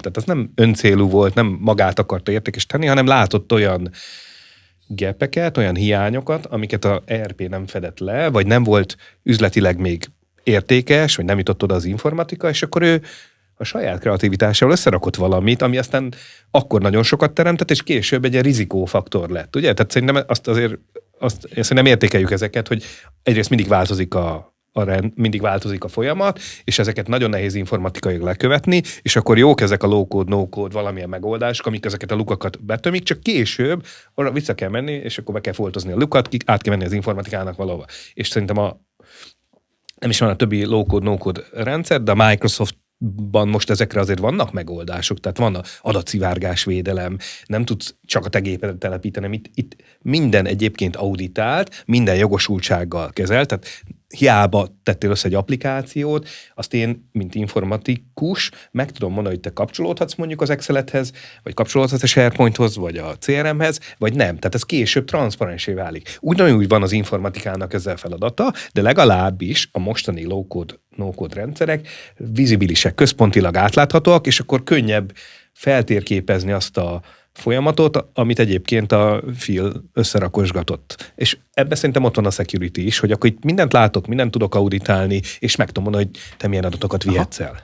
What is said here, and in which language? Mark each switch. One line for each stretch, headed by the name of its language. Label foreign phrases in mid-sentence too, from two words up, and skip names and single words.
Hungarian: Tehát az nem öncélú volt, nem magát akarta értékesíteni, hanem látott olyan gapeket, olyan hiányokat, amiket a ERP nem fedett le, vagy nem volt üzletileg még értékes, vagy nem jutott oda az informatika, és akkor ő a saját kreativitásával összerakott valamit, ami aztán akkor nagyon sokat teremtett, és később egy ilyen rizikófaktor lett, ugye? Tehát szerintem szerintem értékeljük ezeket, hogy egyrészt mindig változik a folyamat, és ezeket nagyon nehéz informatikailag lekövetni, és akkor jók ezek a
English: low-code, no-code
Hungarian: valamilyen megoldások, amik ezeket a lukakat betömik, csak később arra vissza kell menni, és akkor be kell foltozni a lukat, át kell menni az informatikának valahova. És szerintem nem is van a többi
English: low-code, no-code
Hungarian: rendszer, de a Microsoftban most ezekre azért vannak megoldások, tehát van adatszivárgás védelem, nem tudsz csak a te gépedet telepíteni, itt minden egyébként auditált, minden jogosultsággal kezelt, tehát hiába tettél össze egy applikációt, azt én, mint informatikus, meg tudom mondani, hogy te kapcsolódhatsz mondjuk az Excelethez, vagy kapcsolódhatsz a SharePointhoz, vagy a CRM-hez, vagy nem. Tehát ez később transzparensé válik. Ugyanúgy van az informatikának ezzel feladata, de legalábbis a mostani
English: low-code, no-code
Hungarian: rendszerek vizibilisek, központilag átláthatóak, és akkor könnyebb feltérképezni azt a folyamatot, amit egyébként a Phil összerakosgatott. És ebben szerintem ott van a security is, hogy akkor itt mindent látok, mindent tudok auditálni, és meg tudom mondani, hogy te milyen adatokat vihetsz el.